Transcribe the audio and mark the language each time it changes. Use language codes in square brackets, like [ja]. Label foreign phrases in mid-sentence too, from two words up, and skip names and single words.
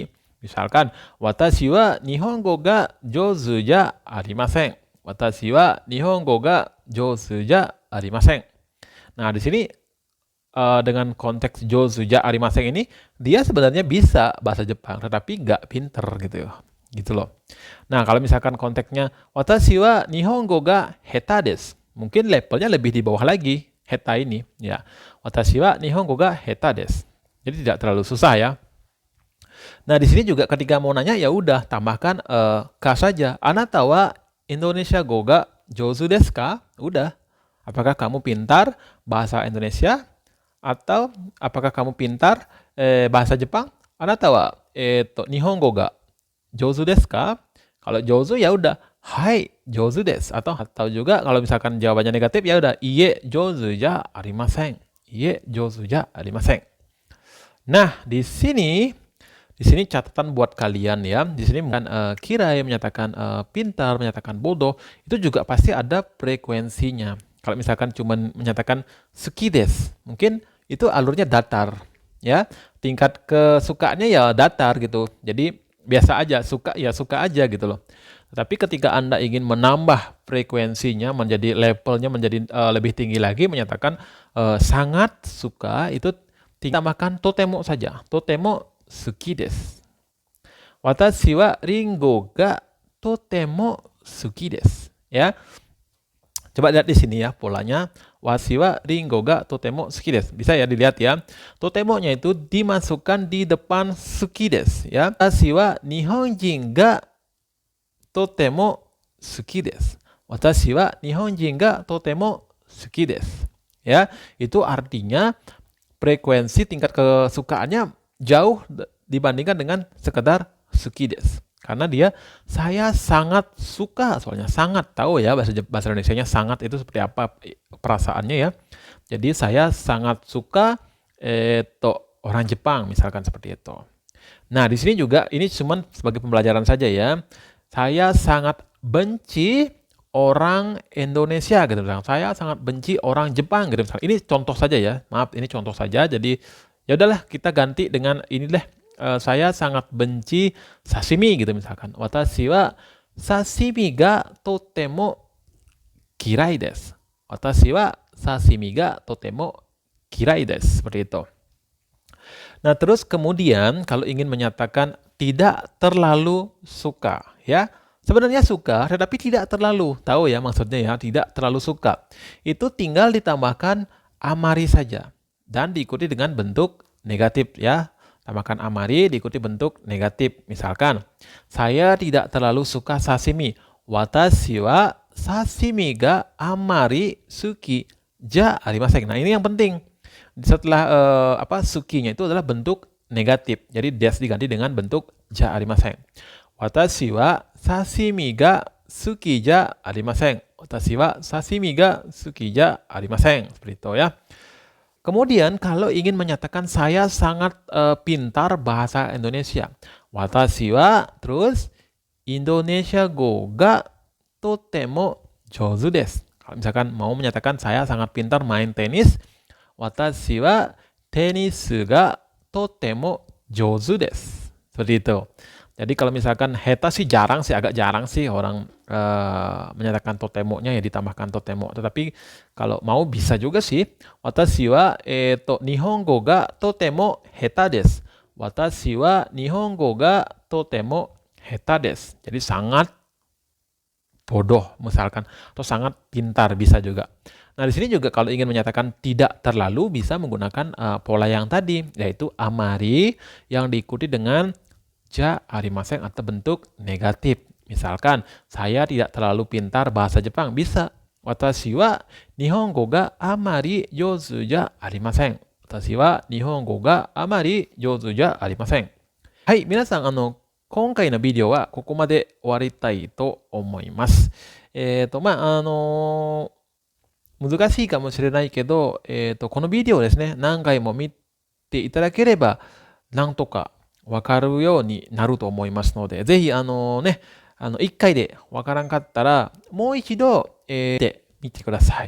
[ja] Misalkan 私は日本語が上手じゃありません. 私は日本語が上手じゃありません. [id] Nah, di sini dengan konteks [ja] 上手じゃありません [id] ini, dia sebenarnya bisa bahasa Jepang, tetapi nggak pinter gitu loh. Nah, kalau misalkan konteksnya [ja] 私は日本語が下手です, [id] mungkin levelnya lebih di bawah lagi, heta ini ya. [ja] 私は日本語が下手です. [id] Jadi tidak terlalu susah ya. Nah, di sini juga ketika mau nanya ya udah tambahkan ka saja. [ja] あなたはインドネシア語が上手ですか? [id] Udah. Apakah kamu pintar bahasa Indonesia atau apakah kamu pintar bahasa Jepang? [ja] あなたは日本語が上手ですか? [id] Kalau jouzu ya udah [ja] はい上手です, [id] atau juga kalau misalkan jawabannya negatif ya udah [ja] いいえ上手じゃありません. いいえ上手じゃありません. [id] Nah, di sini catatan buat kalian ya. Di sini bukan kirai menyatakan pintar, menyatakan bodoh, itu juga pasti ada frekuensinya. Kalau misalkan cuma menyatakan [ja] 好きです, [id] mungkin itu alurnya datar ya. Tingkat kesukaannya ya datar gitu. Jadi biasa aja, suka ya suka aja gitu loh. Tapi ketika Anda ingin menambah frekuensinya menjadi levelnya menjadi lebih tinggi lagi, menyatakan sangat suka, itu tambahkan totemo saja. [ja] とても好きです. 私はりんごがとても好きです. [id] Ya. Coba lihat di sini ya polanya. [ja] 私はりんごがとても好きです. [id] Bisa ya dilihat ya. Totemonya itu dimasukkan di depan [ja] 好きです [id] ya. [ja] 私は日本人がとても好きです. 私は日本人がとても好きです. [id] Ya, itu artinya frekuensi tingkat kesukaannya jauh dibandingkan dengan sekedar [ja] 好きです. [id] Karena saya sangat suka, soalnya sangat, tahu ya bahasa Indonesianya sangat itu seperti apa perasaannya ya. Jadi saya sangat suka orang Jepang, misalkan seperti itu. Nah, di sini juga ini cuman sebagai pembelajaran saja ya. Saya sangat benci orang Indonesia gitu misalkan. Saya sangat benci orang Jepang gitu misalkan. Ini contoh saja ya. Maaf, ini contoh saja. Jadi ya udahlah kita ganti dengan ini deh. Saya sangat benci sashimi gitu misalkan. [ja] 私は刺身がとても嫌いです. 私は刺身がとても嫌いです. [id] Seperti itu. Nah, terus kemudian kalau ingin menyatakan tidak terlalu suka, ya. Sebenarnya suka, tetapi tidak terlalu. Tahu ya maksudnya ya, tidak terlalu suka. Itu tinggal ditambahkan amari saja. Dan diikuti dengan bentuk negatif ya. Tambahkan amari diikuti bentuk negatif. Misalkan, saya tidak terlalu suka sashimi. [ja] 私は刺身があまり好きじゃありません. [id] Nah, ini yang penting. Setelah sukinya itu adalah bentuk negatif. Jadi des diganti dengan bentuk [ja] じゃありません. 私は刺身が好きじゃありません. 私は刺身が好きじゃありません. [id] Seperti itu ya. Kemudian kalau ingin menyatakan saya sangat pintar bahasa Indonesia. [ja] 私は terus インドネシア語がとても上手です. [id] Kalau misalkan mau menyatakan saya sangat pintar main tenis, [ja] 私はテニスがとても上手です. [id] Seperti itu. Jadi kalau misalkan heta sih jarang sih, agak jarang sih orang menyatakan totemonya ya ditambahkan totemo. Tetapi kalau mau bisa juga sih. [ja] 私は日本語がとても下手です. 私は日本語がとても下手です. [id] Jadi sangat bodoh misalkan atau sangat pintar bisa juga. Nah, di sini juga kalau ingin menyatakan tidak terlalu bisa menggunakan pola yang tadi, yaitu amari yang diikuti dengan [ja] じゃありません [id] atau bentuk negatif. Misalkan, saya tidak terlalu pintar bahasa Jepang, bisa. [ja] 私は日本語があまり上手じゃありません. 私は日本語があまり上手じゃありません. はい、皆さん, 今回のビデオはここまで終わりたいと思います。難しいかもしれないけど、このビデオをですね、何回も見ていただければ、なんとかわかるようになると思いますので、ぜひ、1回でわからんかったら、もう一度、で見てください。